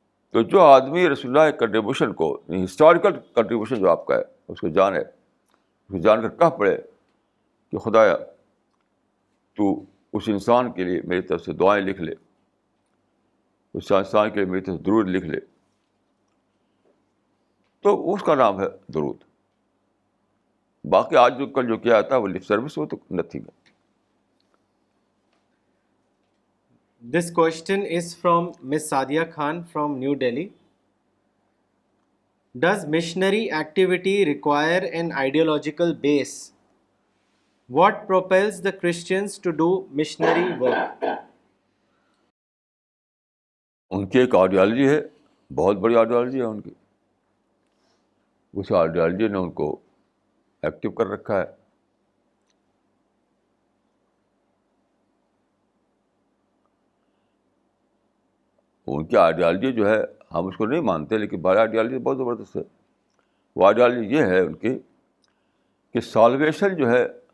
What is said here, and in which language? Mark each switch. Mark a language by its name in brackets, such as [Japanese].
[Urdu] تو جو آدمی رسول اللہ کے کنٹریبیوشن کو، ہسٹوریکل کنٹریبیوشن جو آپ کا ہے، اس کو جانے، اس کو جان کر کہہ پڑے کہ خدایا تو اس انسان کے لیے میری طرف سے دعائیں لکھ لے، اس انسان کے لیے میری طرف سے درود لکھ لے، تو اس کا نام ہے درود۔ باقی آج جو کل جو کیا جاتا ہے وہ لپ سروس، وہ تو نتھنگ ہے۔ [English] This question is from Miss Sadia Khan from New Delhi. Does missionary activity require an ideological base? What propels the Christians to do missionary work? [Urdu] ان کی ایک آئیڈیالوجی ہے، بہت بڑی آئیڈیالوجی ہے ان کی، اس آئیڈیالوجی نے ان کو ایکٹیو کر رکھا ہے۔ ان کی آئیڈیالوجی جو ہے ہم اس کو نہیں مانتے، لیکن بڑی آئیڈیالوجی بہت زبردست ہے۔ وہ آئیڈیالوجی یہ ہے ان کی کہ سالویشن جو ہے